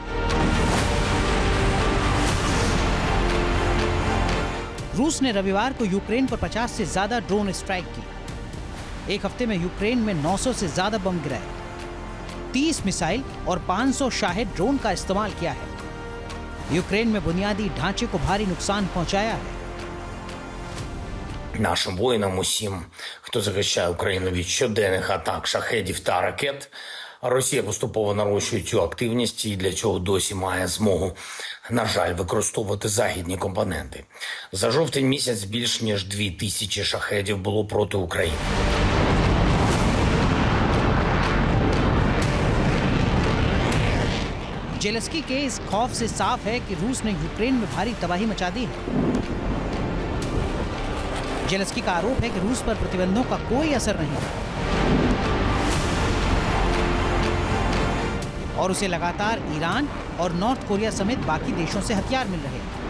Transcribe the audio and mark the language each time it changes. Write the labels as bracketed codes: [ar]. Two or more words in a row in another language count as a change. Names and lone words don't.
[hi] रूस ने रविवार को यूक्रेन पर 50 से ज्यादा [en] drone strike [hi] की। एक हफ्ते में यूक्रेन में 900 से ज्यादा बम गिराए, 30 मिसाइल और 500 शाहिद ड्रोन का इस्तेमाल किया है। यूक्रेन में बुनियादी ढांचे को भारी नुकसान पहुंचाया है। [uk] Нашим воїнам, усім, хто захищає Україну від щоденних атак шахедів та ракет, Росія поступово нарощує цю активність і для цього досі має змогу, на жаль, використовувати західні компоненти. За жовтень місяць більш ніж 2000 шахедів було проти України. [hi] जेलेंस्की के इस खौफ से साफ है कि रूस ने यूक्रेन में भारी तबाही मचा दी है। जेलेंस्की का आरोप है कि रूस पर प्रतिबंधों का कोई असर नहीं है और उसे लगातार ईरान और नॉर्थ कोरिया समेत बाकी देशों से हथियार मिल रहे हैं।